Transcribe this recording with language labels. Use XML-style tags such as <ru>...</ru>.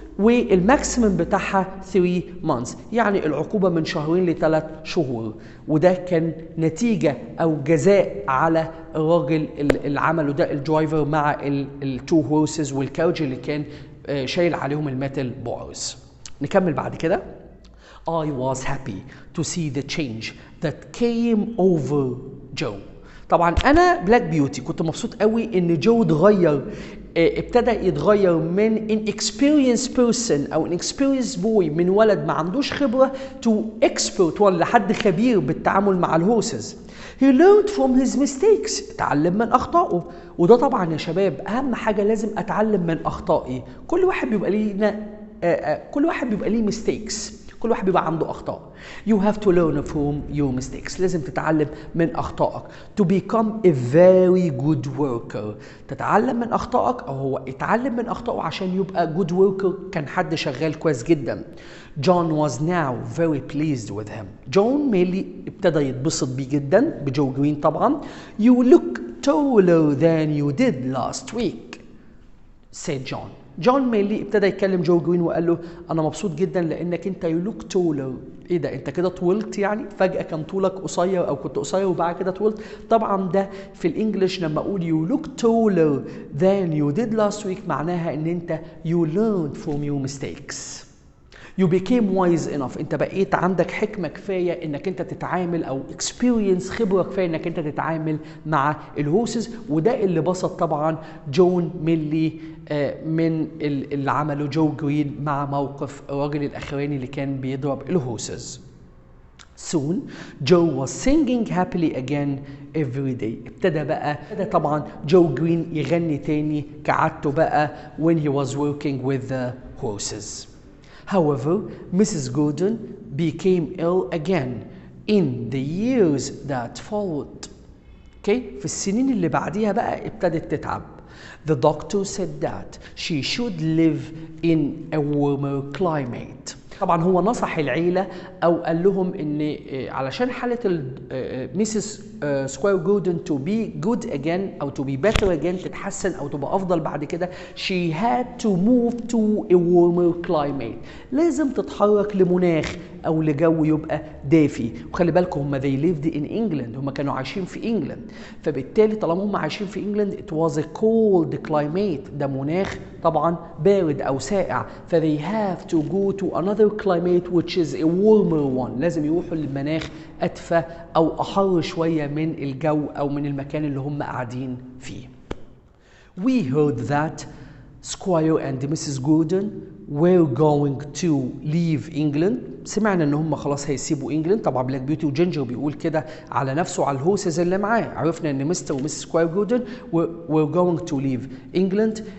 <ar>والماكسيمم بتاعها 3 months، يعني العقوبة من 2 ل3 شهور. وده كان نتيجة أو جزاء على الراجل اللي عمله ده الدرايفر مع التو هورسز والكاوج اللي كان شايل عليهم الميتال بارز. نكمل بعد كده.</ar> <en>I was happy to see the change that came over Joe.</en> <ar>طبعا انا بلاك بيوتي كنت مبسوط قوي ان جو اتغير، ابتدى يتغير من</ar> <en>inexperienced person</en> <ar>او</ar> <en>inexperienced boy،</en> <ar>من ولد ما عندوش خبره to expert ولا حد خبير بالتعامل مع الهورسز.</ar> <en>He learned from his mistakes،</en> <ar>اتعلم من اخطائه. وده طبعا يا شباب اهم حاجه، لازم اتعلم من اخطائي. كل واحد بيبقى ليه</ar> <en>mistakes،</en> <ar>كل واحد بيبقى عنده أخطاء.</ar> <en>You have to learn from your mistakes.</en> <ar>لازم تتعلم من أخطائك.</ar> <en>To become a very good worker.</en> <ar>تتعلم من أخطائك، أو هو اتعلم من أخطائه عشان يبقى</ar> <en>good worker،</en> <ar>كان حد شغال كويس جدا.</ar> <en>John was now very pleased with him.</en> <ar>جون ميلي ابتدى يتبسط بيه جدا بجو جرين طبعا.</ar> <en>You look taller than you did last week, said John.</en> <ar>جون ميلي ابتدى يكلم جو جرين وقال له انا مبسوط جدا لانك انت يو لوك تولر. ايه ده، انت كده طولت؟ يعني فجأة كان طولك قصير او كنت قصير وبعد كده طولت. طبعا ده في الانجليش لما اقول يو لوك تولر than you did last week معناها ان انت</ar> <en>you learned from your mistakes. You became wise enough.</en> <ar>انت بقيت عندك حكمة كفاية انك انت تتعامل، او experience خبرة كفاية انك انت تتعامل مع الهوسز. وده اللي بسط طبعا جون ميلي من اللي عمله جو جرين مع موقف الراجل الاخراني اللي كان بيضرب الهوسز.</ar> <en>Soon Joe was singing happily again every day.</en> <ar>ابتدى طبعا جو جرين يغني تاني كعادته بقى</ar> <en>when he was working with the horses. However, Mrs. Gordon became ill again in the years that followed. Okay?</en> <ar>في السنين اللي بعديها بقى ابتدت تتعب.</ar> <en>The doctor said that she should live in a warmer climate.</en> <ar>طبعا هو نصح العيلة أو قال لهم إن علشان حالة ميسيس سكوير جوردن</ar> <en>to be good again</en> <ar>أو</ar> <en>to be better again،</en> <ar>تتحسن أو تبقى أفضل بعد كده،</ar> <en>she had to move to a warmer climate.</en> <ar>لازم تتحرك لمناخ أو لجو يبقى دافي. وخلي بالكم هم</ar> <en>they lived in England،</en> <ar>هم كانوا عايشين في إنجلند، فبالتالي طالما هم عايشين في إنجلند</ar> <en>it was a cold climate،</en> <ar>ده مناخ طبعا بارد أو ساقع، ف</ar> <en>they have to go to another climate which is a warmer one.</en> <ar>لازم يروحوا للمناخ أدفى أو أحر شوية من الجو أو من المكان اللي هم قاعدين فيه.</ar> <en>We heard that Squire and Mrs. Gordon were going to leave England.</en> <ar>سمعنا ان هم خلاص هيسيبوا انجلند. طبعا بلاك بيوتي وجينجر بيقول كده على نفسه على الهوسز اللي معاه. عرفنا ان مستر ومسز سكواير جوردن</ar> <en>were going to leave England.</en>